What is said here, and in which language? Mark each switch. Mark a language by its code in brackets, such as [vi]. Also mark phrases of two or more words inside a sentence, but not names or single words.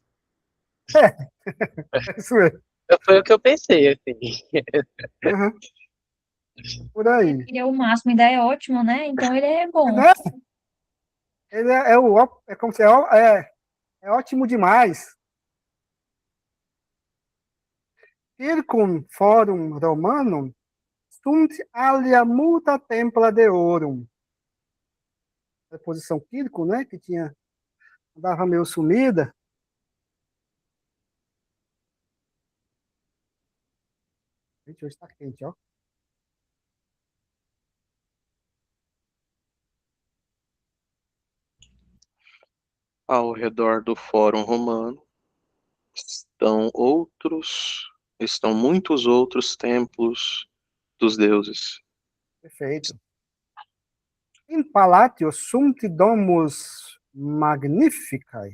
[pt] Isso mesmo. Foi o que eu pensei, assim. Uhum, por É aí. porque ele é o máximo, ainda é ótimo, né? Então ele é bom. Né? Ele é como se é ótimo demais. [la] Circum forum romanum sunt alia multa templa deorum. [pt] A posição Quirco, né? Que andava meio sumida. Gente, hoje está quente, ó. Ao redor do Fórum Romano estão muitos outros templos dos deuses. Perfeito. [la] In palatio sunt domus magnificae.